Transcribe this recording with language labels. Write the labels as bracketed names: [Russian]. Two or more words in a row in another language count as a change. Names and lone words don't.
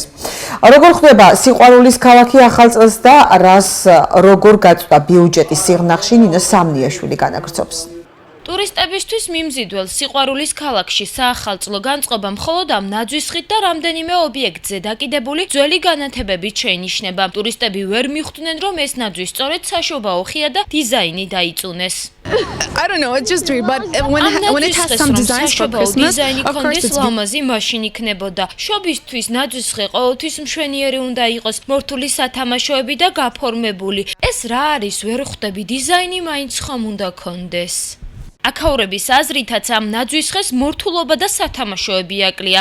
[Georgian] როგორ ხდება სიყვარულის ქალაქი ახალ წელს და რას როგორ გაწვდა ბიუჯეტი სიღნაღში, ნინო სამნიაშვილი განაგრძობს. ტურისტებისთვის მიმზიდველ სიყვარულის ქალაქში საახალწლო განწყობა მხოლოდ ამ ნაძვის ხით და რამდენიმე ობიექტზე დაკიდებული ძველი განათებებით შეინიშნება. ტურისტები ვერ მიხვდნენ, რომ ეს ნაძვი სწორედ საშობაო ხია და დიზაინი დაიწუნეს. [English] I don't know, it's just weird, but when it has some designs for Christmas, of course it's [Georgian] ლამაზი მაშინ იქნებოდა. შობისთვის ნაძვის ხე ყოველთვის მშვენიერი უნდა იყოს, მორთული სათამაშოები და გაფორმებული. ეს რა არის, ვერ ხვდები, დიზაინი მაინც ხომ უნდა კონდეს. აქაურების აზრითაც ამ ნაძვის ხეს მორთულობა და სათამაშოები აკლია.